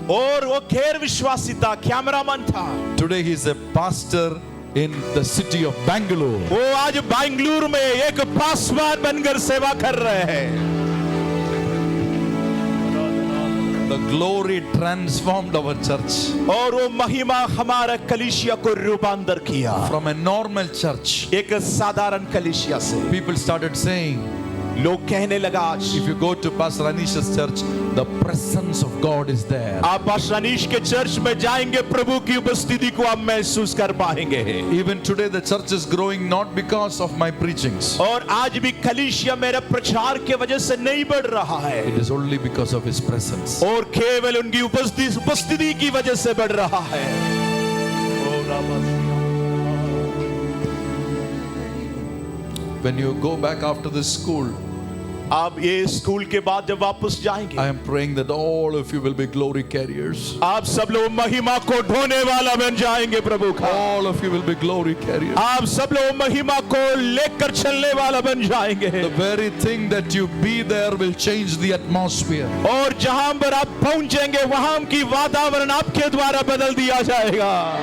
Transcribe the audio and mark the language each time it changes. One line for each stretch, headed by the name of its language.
Hindi: और वो गैर विश्वासी था, कैमरामैन था।
English: Today he is a pastor in the city of Bangalore.
Hindi: वो आज बेंगलुरु में एक पासवान बनकर सेवा कर रहे हैं।
English: The glory transformed our church
Hindi: और वो महिमा हमारा कलीसिया को रूपांतर किया।
English: from a normal church.
Hindi: एक साधारण कलीसिया से
English: People started saying,
Hindi: लोग कहने लगा आज
English: if you go to Pastor Anisha's church, the presence of God is there.
Hindi: आप पास्टर अनीश के चर्च में जाएंगे, प्रभु की उपस्थिति को आप महसूस कर पाएंगे।
English: Even today the church is growing not because of my preachings.
Hindi: और आज भी कलीसिया मेरे प्रचार के वजह से नहीं बढ़ रहा है,
English: It is only because of His presence.
Hindi: और केवल उनकी उपस्थिति की वजह से बढ़ रहा है।
English: When you go back after this school,
Hindi: आप ये स्कूल के बाद जब वापस जाएंगे,
English: I am praying that all of you will be glory carriers.
Hindi: आप सब लोग महिमा को ढोने वाला बन जाएंगे प्रभु का।
English: All of you will be glory carriers.
Hindi: आप सब लोग महिमा को लेकर चलने वाला बन जाएंगे।
English: The very thing that you be there will change the atmosphere.
Hindi: और जहां पर आप पहुंचेंगे वहां की वातावरण आपके द्वारा बदल दिया जाएगा।